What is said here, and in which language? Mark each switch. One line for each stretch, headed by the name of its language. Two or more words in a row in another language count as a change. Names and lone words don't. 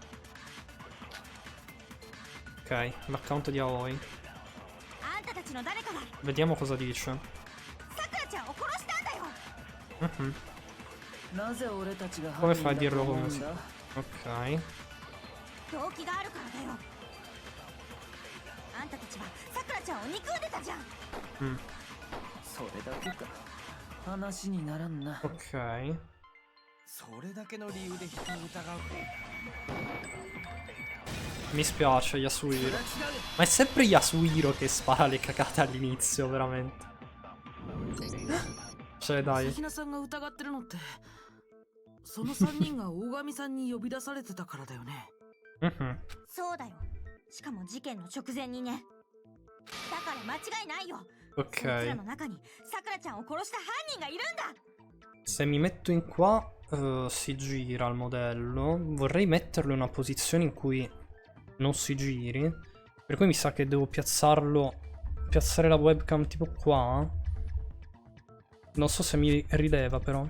Italian: Ok, l'account di Aoi. Vediamo cosa dice. Come fai a dirlo come si... Ok.
Japanese: 動機があるからだよあんたたちはさくらちゃんを憎んでたじゃんそれだけか。話にならんな。
Italian: Ok.
Japanese: それだけの理由で人を疑う。
Italian: Mi spiace, Yasuhiro. Ma è sempre Yasuhiro che spara le cagate all'inizio, veramente. Cioè, dai.
Japanese: 関菜さんが疑ってるのってその3人が大神さんに呼び出されてたからだよね。そうだよしかも事件の直前にねだから間違いないよ
Italian: Ok.
Japanese: そいつらの中にさくらちゃんを殺した犯人がいるんだ
Italian: Se mi metto in qua si gira il modello. Vorrei metterlo in una posizione in cui non si giri. Per cui mi sa che devo piazzarlo. Piazzare la webcam tipo qua. Non so se mi rileva però.